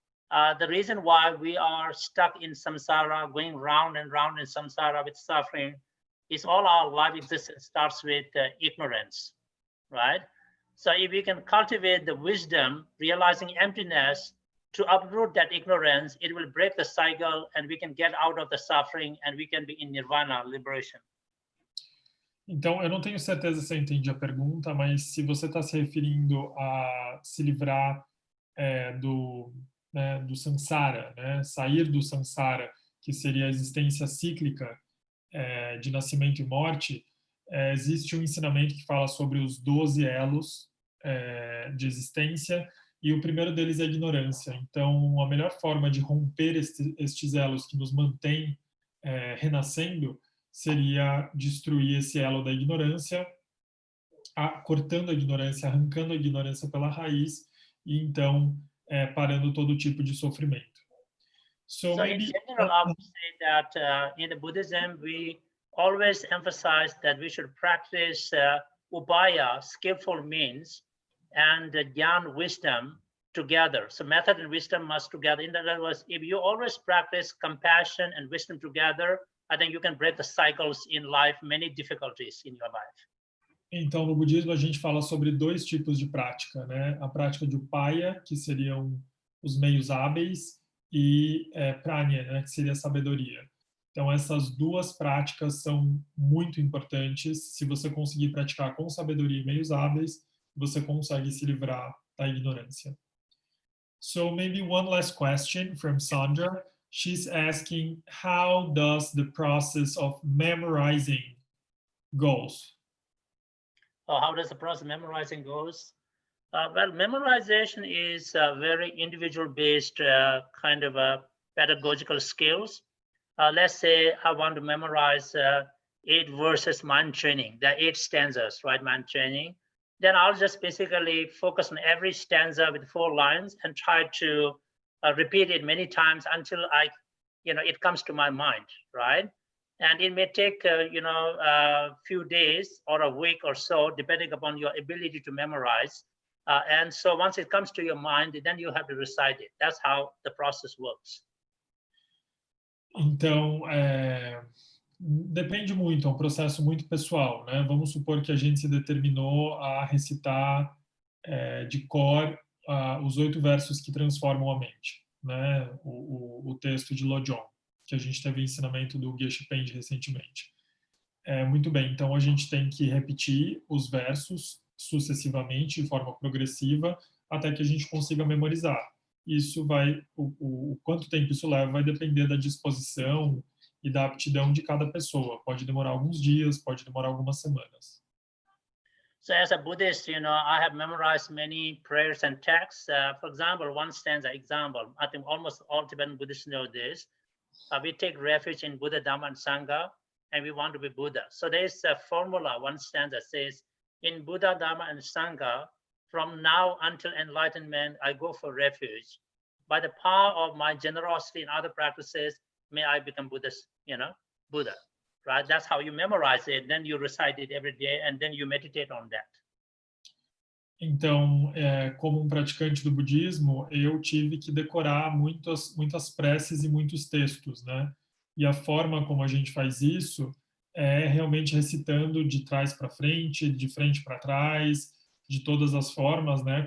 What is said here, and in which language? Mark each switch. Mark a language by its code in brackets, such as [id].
[en] The reason why we are stuck in samsara, going round and round in samsara with suffering, is all our life existence starts with ignorance, right? So if we can cultivate the wisdom, realizing emptiness, to uproot that ignorance, it will break the cycle and we can get out of the suffering and we can be in nirvana, liberation. [pt] Então, eu não tenho certeza se eu entendi a pergunta, mas se você está se referindo a se livrar do samsara, né? Sair do samsara, que seria a existência cíclica de nascimento e morte, existe um ensinamento que fala sobre os 12 elos de existência, e o primeiro deles é a ignorância. Então, a melhor forma de romper estes elos que nos mantêm renascendo seria destruir esse elo da ignorância, cortando a ignorância, arrancando a ignorância pela raiz, e então parando todo tipo de sofrimento. [en] So maybe, in general, I would say that in the Buddhism, we always emphasize that we should practice upaya, skillful means, and jnana, wisdom, together. So method and wisdom must together. In other words, if you always practice compassion and wisdom together, I think you can break the cycles in life, many difficulties in your life. [pt] Então, no budismo, a gente fala sobre dois tipos de prática, né? A prática de upaya, que seriam os meios hábeis, e prajna, né? Que seria a sabedoria. Então, essas duas práticas são muito importantes. Se você conseguir praticar com sabedoria e meios hábeis, você consegue se livrar da ignorância. [en] So maybe one last question from Sandra. She's asking, how does the process of memorizing goes? How does the process of memorizing goes? Well, memorization is a very individual-based kind of pedagogical skills. Let's say I want to memorize 8 verses mind training. There are 8 stanzas, right, mind training. Then I'll just basically focus on every stanza with 4 lines and try to repeat it many times until it comes to my mind, right? And it may take a few days or a week or so, depending upon your ability to memorize. And so once it comes to your mind, then you have to recite it. That's how the process works. [pt] Então, depende muito, é um processo muito pessoal, né? Vamos supor que a gente se determinou a recitar de cor os 8 versos que transformam a mente, né? O texto de Lojong, que a gente teve ensinamento do Geshe Lharampa recentemente. Muito bem, então a gente tem que repetir os versos sucessivamente, de forma progressiva, até que a gente consiga memorizar. Isso o quanto tempo isso leva vai depender da disposição e da aptidão de cada pessoa. Pode demorar alguns dias, pode demorar algumas semanas. [en] So as a Buddhist, I have memorized many prayers and texts. For example, one stanza example, I think almost all Tibetan Buddhists know this. We take refuge in Buddha, Dhamma, and Sangha, and we want to be Buddha. So there's a formula, one stanza says, in Buddha, Dhamma, and Sangha, from now until enlightenment, I go for refuge. By the power of my generosity and other practices, may I become Buddhist, Buddha, right? That's how you memorize it. Then you recite it every day, and then you meditate on that. [pt] Então, como praticante do budismo, eu tive que decorar muitas preces e muitos textos, né? E a forma como a gente faz isso é realmente recitando de trás para frente, de frente para trás, de todas as formas, né?